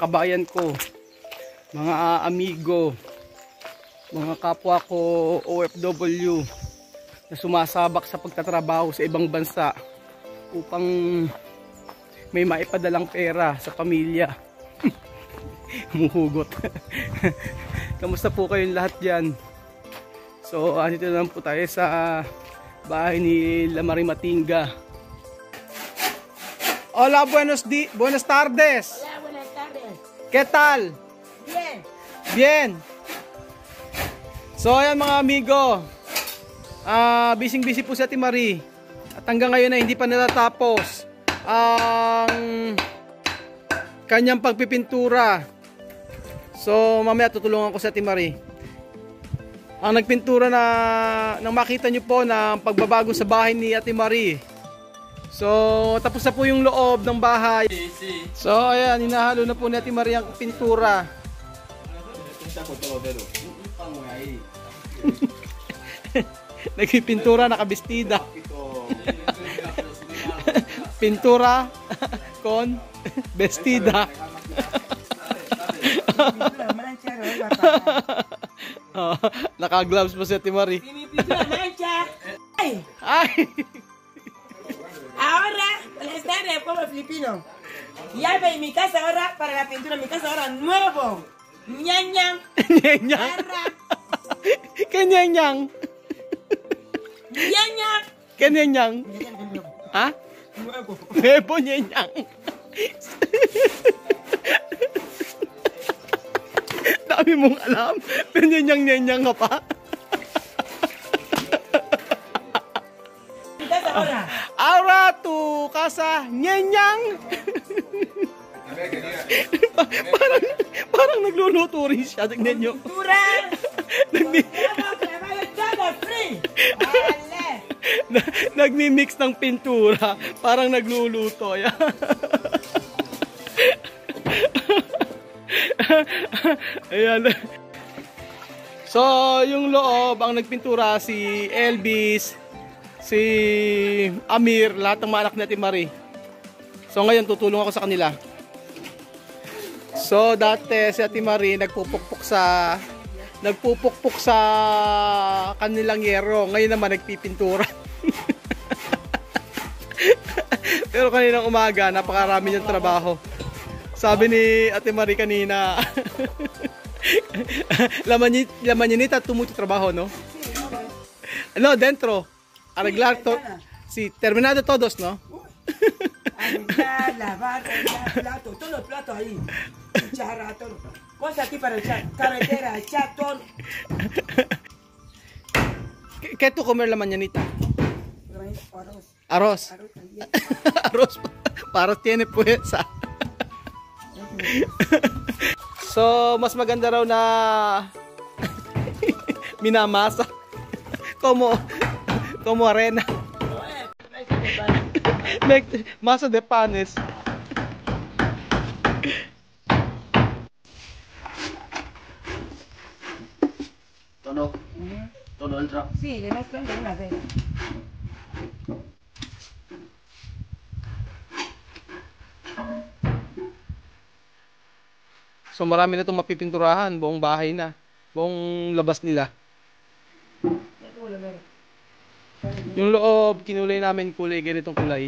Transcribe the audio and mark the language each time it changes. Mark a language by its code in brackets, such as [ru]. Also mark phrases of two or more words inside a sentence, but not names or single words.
[tl] kabayan ko, mga amigo, mga kapwa ko OFW na sumasabak sa pagtatrabaho sa ibang bansa upang may maipadalang pera sa pamilya. Muhugot. Kamusta po kayong lahat dyan? So andito na lang po tayo sa bahay ni Lamari Matinga. [es] Hola, buenas tardes. Hola, buenas tardes. ¿Qué tal? Bien. Bien. [tl] So ayan mga amigo, busy po si Ate Marie. At hanggang ngayon ay hindi pa natatapos ang kanyang pagpipintura. So mamaya tutulungan ko si Ate Marie. Ang nagpintura na nang makita nyo po na pagbabago sa bahay ni Ate Marie. So tapos na po yung loob ng bahay. So ayan, hinahalo na po ni Ate Marie ang pintura. Nagpipintura, nakabestida. [es] Pintura con vestida. [tl] Naka-gloves po si Ate Marie. Ay. [es] Ahora, buenas tardes, pueblo filipino. Ya ve mi casa ahora para la pintura, mi casa ahora nuevo. Ñañang. Nyenyang. Kenyenyang. Ñañang. Kenyenyang. Ha? Nuevo. Nuevo nyenyang. [tl] Dami mong alam. Nyenyang ka pa. [es] Mi casa ahora. Ahora tu casa nyenyang. [tl] parang nagluluto rin siya. Tignan nyo. [es] Pintura. Trabajo todo free. Dale. [tl] Nagmi-mix ng pintura. Parang nagluluto. Ayan. So, yung loob, ang nagpintura si Elvis, si Amir, lahat ng mga anak ni Ate Marie. So ngayon tutulong ako sa kanila. So dati si Ate Marie nagpupukpok sa kanilang yero. Ngayon naman nagpipintura. Pero kaninang umaga napakarami niyang trabaho. Sabi ni Ate Marie kanina, [es] la mañanita tumuto trabajo, no? No, dentro. Arreglar todo. Sí, terminado todos, ¿no? Arreglar, lavar, platos, todos los platos ahí. Cuchara, todo. Cosas aquí para echar. Carretera, echar todo. ¿Qué tú comer la mañanita? Arroz. Arroz. Arroz también. Arroz. Para tiene puesa. [tl] So, mas maganda raw na minamasa. [es] Como arena. Make masa de panes. Tono. Tono entra. Sí, le mezclan de una vez. [tl] So marami na itong mapipinturahan, buong bahay na, buong labas nila. Yung loob, kinulay namin kulay, ganitong kulay.